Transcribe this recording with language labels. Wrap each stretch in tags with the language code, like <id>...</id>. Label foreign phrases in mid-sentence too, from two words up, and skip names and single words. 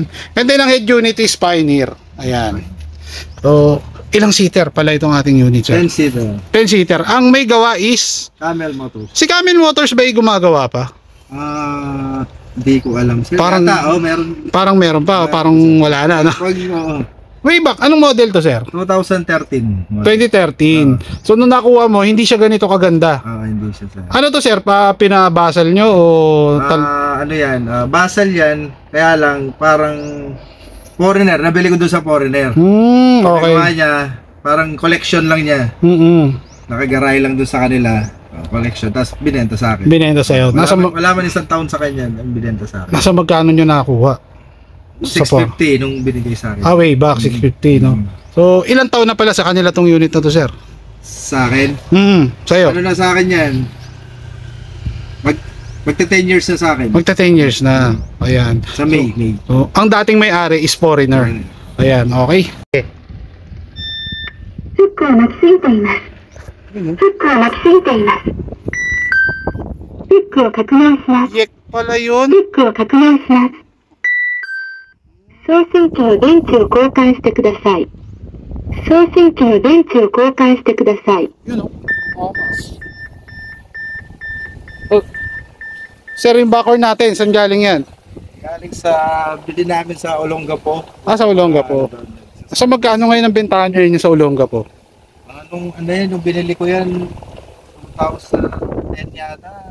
<en>And then</en> <tl>ang head unit is Pioneer, ayan. So, ilang seater pala itong ating unit, sir? 10-seater. 10-seater. Ang may gawa is Camel Motors. Si Camel Motors ba yung gumagawa pa? Hindi ko alam. Sir, parang meron. Parang meron pa, parang wala na, no?</tl> <en>Way back,</en> <tl>anong model to, sir? 2013. 2013. So nung nakuha mo, hindi siya ganito kaganda. Hindi siya, sir. Ano to, sir? Pinabasal nyo o ano yan? Basal yan. Kaya lang, parang foreigner. Nabili ko doon sa foreigner. Okay. Nagawa niya, parang collection lang niya. Nakagaray lang doon sa kanila. Collection. Tapos binenta sa akin. Binenta sa'yo. Wala man isang taon sa kanya ang binenta sa akin. Nasa magkano nyo nakakuha? 650 nung binigay sa akin.</tl> <en>Way back,</en> <tl>650, no? So, ilang taon na pala sa kanila tong unit na to, sir? Sa akin? Sa'yo? Ano na sa akin yan? Magta 10 years na sa akin. Magta 10 years na. Ayan. Sa May. So, ang dating may-ari is foreigner. Ayan, okay.</tl> <ja>フックを巻きすぎています。フックを巻きすぎています。フックを確認します。</ja> <tl>Yek pala yun.</tl> <ja>フックを確認します。送信機の電池を交換してください。送信機の電池を交換してください。</ja> <tl>Yun o. Oh. Sir, yung backer natin, saan galing yan? Galing sa bili namin sa Olongapo. Sa Olongapo. So magkano ngayon ang bentahan nyo yun sa Olongapo? Nung ano yan, nung binili ko yan 2010 yata.</tl>